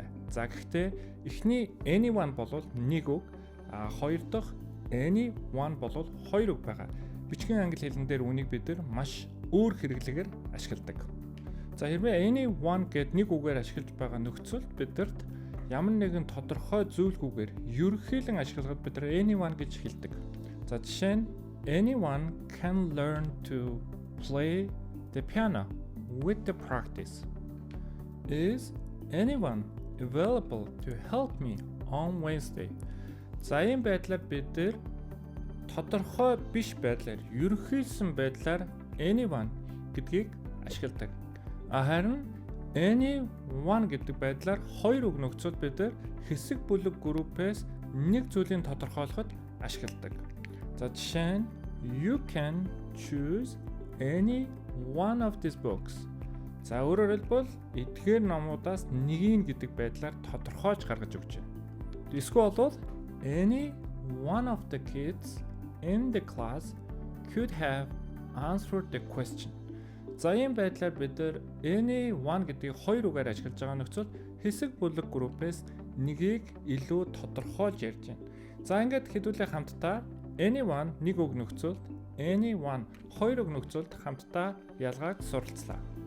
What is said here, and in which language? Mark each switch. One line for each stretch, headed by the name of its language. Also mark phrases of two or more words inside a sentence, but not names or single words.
Mongolian: За гэхдээ эхний anyone бол нэг үг, хоёр дахь anyone бол хоёр үг байгаа. Бичгийн англи хэлэн дээр үнийг бид нар маш өөр хэрэглэгээр ашигладаг. За хэрвээ anyone гэд нэг үгээр ашиглаж байгаа нөхцөлд бидэрт ямар нэгэн тодорхой зөвлөгүүгээр ерөнхийлөн ашиглахад бид нар anyone гэж хэлдэг. За жишээ нь
English: anyone can learn to play the piano with the practice. Is anyone available to help me on Wednesday?
Mongolian: За ийм байдлаар бид нар тодорхой биш байдлаар ерөнхийлсөн байдлаар anyone гэдгийг ашигладаг. Харин anyone гэдэг байдлаар хоёр үг нөхцөл бид нар хэсэг бүлэг группээс нэг зүйлийг тодорхойлоход ашигладаг. За жишээ нь
English: you can choose any one of these books.
Mongolian: За өөрөөр хэлбэл эдгээр номуудаас нэгийг гэдэг байдлаар тодорхойлж гаргаж өгч байна. Эсвэл бол
English: any one of the kids in the class could have answered the question.
Mongolian: За ийм байдлаар бид нар anyone гэдгийг хоёр үгээр ашиглаж байгаа нөхцөл хэсэг бүлэг группээс нэгийг илүү тодорхойлж ярьж байна. За ингээд хэдүүлээ хамтдаа anyone нэг үг нөхцөлд anyone хоёр үг нөхцөлд хамтдаа ялгааг суралцлаа.